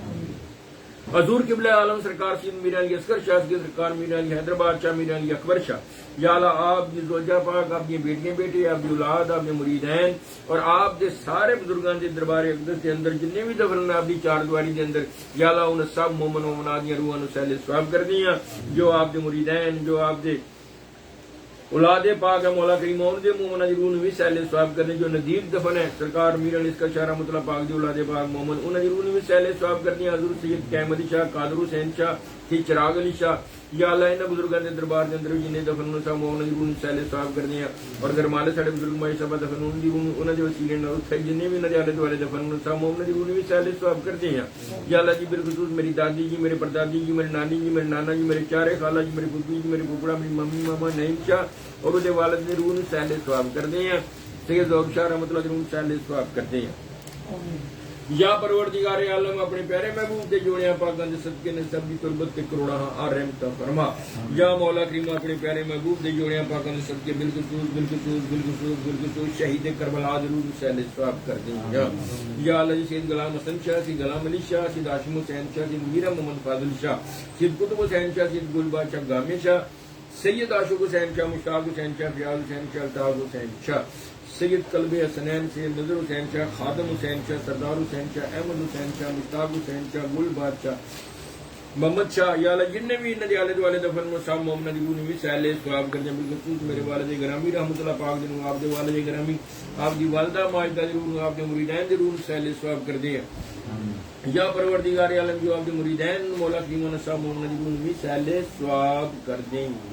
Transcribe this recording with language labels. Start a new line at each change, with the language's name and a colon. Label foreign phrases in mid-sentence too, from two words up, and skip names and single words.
Punjabi: حضور قبلہ عالم سرکار سید میر علی اصغر شاہ سرکار میر علی حیدرآباد شاہ میر علی اکبر شاہ
Arabic: یا اللہ
Punjabi: آپ دی زوجہ پاک آپ دی بیٹیاں بیٹے آپ دی اولاد آپ دے مریدین اور آپ دے سارے بزرگان دے دربار اقدس دے اندر جننے بھی دفن آپ دی چار دیواری دے اندر یا اللہ ان سب مومن مومنات دی روحاں نو سہل ثواب کر دیاں جو آپ دے مریدین جو آپ دے اولاد پاک ہے مولا کریم ان دے مومناں دی روح نو وی سہل ثواب کرنے جو نزدیک دفن ہے سرکار میر علی اصغر شاہ
Arabic: رحمۃ اللہ
Punjabi: پاک دی اولاد پاک مومن انہاں دی روح نو وی سہل ثواب کرنے حضور سید قائم علی شاہ قادر حسین شاہ کی چراغ علی شاہ
Arabic: یا اللہ
Punjabi: انہاں بزرگاں دے دربار دے اندر جنے دفن نو سب مومناں دی روح نو سہل ثواب کرنے اور گرمالے ساڈے بزرگ مائی صاحب دفن ان دی روح انہاں دے وسیلے نال تے جنے وی نال دے دوالے دفن نو سب مومناں دی روح نو وی سہل ثواب کرتے ہیں
Arabic: یا اللہ
Punjabi: جی بالخصوص میری دادی جی میرے پردادی جی میرے نانی جی میرے نانا جی میرے چارے خالہ جی میرے پھپھی جی میرے پھپھڑا میری ممی ماما نعیم شاہ اور وہ والد نے روح سہل ثواب کرتے ہیں سید ذوق شاہ
Arabic: رحمۃ اللہ
Punjabi: روح سہل ثواب کرتے ہیں یا پروردگار عالم اپنے پیارے محبوب دے جوڑیاں پاکاں دے صدقے نے سب دی قربت تے کروڑاں رحمت فرما یا مولا کریم اپنے پیارے محبوب دے جوڑیاں پاکاں دے صدقے بالخصوص شہید کربلا دے روح سہل ثواب کر دیں
Arabic: یا اللہ
Punjabi: سید غلام حسن شاہ سید غلام علی شاہ سید ہاشم حسین شاہ سید میرا محمد فاضل شاہ سید قطب حسین شاہ سید گل بادشاہ گامے شاہ سید عاشق حسین شاہ مشتاق حسین شاہ فیاض حسین شاہ الطاف حسین شاہ سید قلب حسنین سید نظر حسین شاہ خادم حسین شاہ سردار حسین شاہ احمد حسین شاہ مشتاق حسین شاہ گل بادشاہ محمد شاہ
Arabic: یا اللہ
Punjabi: جن نے بھی انہاں دے آلے دوالے دفن مصاب محمد دی روح بھی سہل ثواب کر دیں بالخصوص میرے والد گرامی
Arabic: رحمۃ اللہ
Punjabi: پاک دے آپ دے والد گرامی آپ دی والدہ ماجدہ دی روح آپ دے مریدین دی روح سہل ثواب کر دیں یا پروردگار عالم جو آپ کے مریدین مولا کریم نصاب محمد دی روح بھی سہل ثواب کر دیں